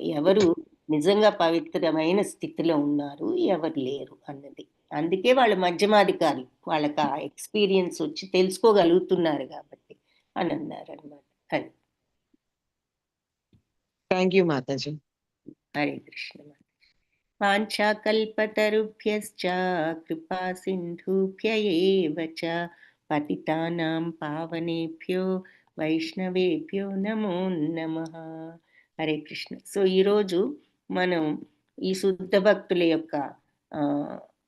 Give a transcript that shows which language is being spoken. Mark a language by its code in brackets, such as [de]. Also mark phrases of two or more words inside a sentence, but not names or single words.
[te] ఎవరు నిజంగా పవిత్రమైన స్థితిలో ఉన్నారు, ఎవరు లేరు అన్నది. అందుకే వాళ్ళు మధ్యమాధికారులు. వాళ్ళకి ఆ ఎక్స్‌పీరియన్స్ వచ్చి తెలుసుకోగలుగుతున్నారు కాబట్టి అని అన్నారన్నమాట. అది. [en] Thank you మాతాజీ. [te] హరే కృష్ణ. [sa] వాంఛాకల్పతరుభ్యశ్చ కృపా సింధుభ్య ఏవ చ పతితానాం పావనేభ్యో వైష్ణవేభ్యో నమో నమః. [te] హరే కృష్ణ. సో ఈరోజు మనం ఈ శుద్ధ భక్తుల యొక్క